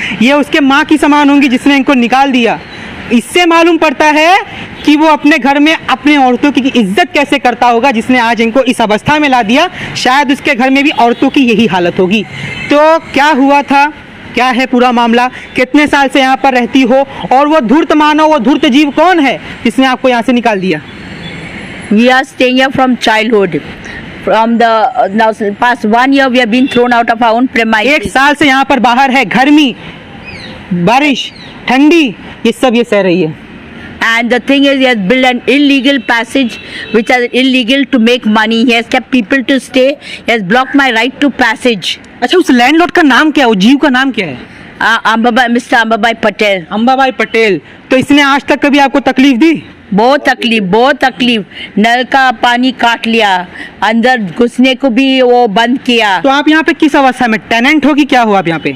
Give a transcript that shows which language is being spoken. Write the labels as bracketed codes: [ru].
[hi] ये उसके माँ की समान होंगी जिसने इनको निकाल दिया। इससे मालूम पड़ता है कि वो अपने घर में अपने औरतों की इज्जत कैसे करता होगा, जिसने आज इनको इस अवस्था में ला दिया। शायद उसके घर में भी औरतों की यही हालत होगी। तो क्या हुआ था, क्या है पूरा मामला, कितने साल से यहाँ पर रहती हो, और वो धूर्त मानव, वो धूर्त जीव कौन है जिसने आपको यहाँ से निकाल दिया? [en] We are staying here from childhood. From the now past 1 year we have been thrown out of our own premises. [hi] 1 साल से यहाँ पर बाहर है, गर्मी, बारिश, ठंडी, ये सब ये सह रही है। [en] And the thing is, he has built an illegal passage which is illegal to make money. He has kept people to stay. He has blocked my right to passage. [hi] अच्छा, उस लैंडलॉर्ड का नाम क्या है, उस जीव का नाम क्या है? मिस्टर अंबाबाई पटेल। अंबाबाई पटेल। तो इसने आज तक कभी आपको तकलीफ दी? बहुत तकलीफ। नल का पानी काट लिया, अंदर घुसने को भी वो बंद किया। तो आप यहाँ पे किस अवस्था में, टेनेंट हो कि क्या हो आप यहाँ पे?